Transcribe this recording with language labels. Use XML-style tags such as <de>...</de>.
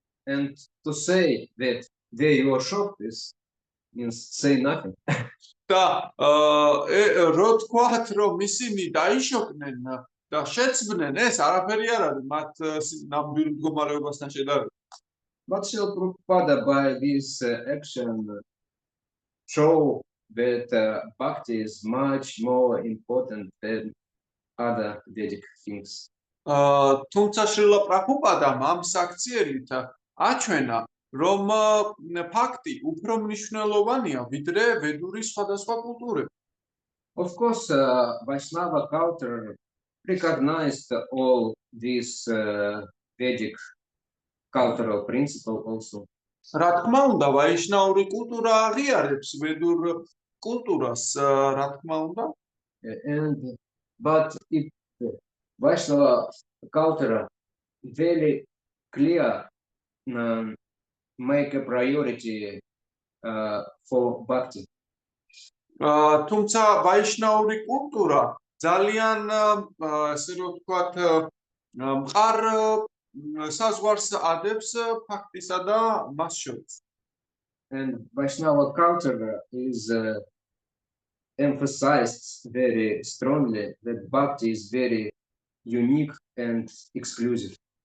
<en>And to say that they were shocked is means say nothing.</en> <ka>და რო თქვათ, რომ ისინი დაიშოკნენ და შეცბნენ, ეს არაფერი არ არის მათ ნამდვილ მდგომარეობასთან შედარებით.</ka> <en>But Srila Prabhupada by this action show that bhakti is much more important than other Vedic things.</en> <ka>თუმცა შრილა პრაბჰუპადამ ამ საქციელით აჩვენა, რომ ფაქტი უფრო მნიშვნელოვანია ვიდრე ვედური სხვადასხვა კულტურები.</ka> <en>Of course, Vaishnava culture recognized all these Vedic cultural principles also.</en> <ka>რა თქმა უნდა, ვაიშნაური კულტურა აღიარებს ვედურ კულტურას, რა თქმა უნდა.</ka> <en>But if Vaishnava culture very clear make a priority for bhakti.</en> <ka>თუმცა ვაიშნაური კულტურა ძალიან ასე რომ ვთქვათ, მყარ საზღვარს ადებს ფაქტისა და მას შორის.</ka> <en>And Vaishnava culture is emphasized very strongly that bhakti is very unique and exclusive.</en>